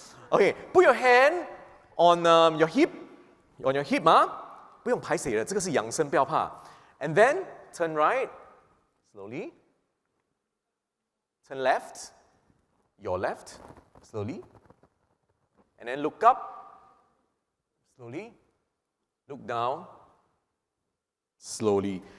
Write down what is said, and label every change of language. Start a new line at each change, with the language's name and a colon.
English: Okay, put your hand on your hip, ah.
Chinese: 不用排水了，这个是养生，不要怕。
English: And then turn right, slowly. Turn left, your left, slowly. And then look up, slowly. Look down, slowly.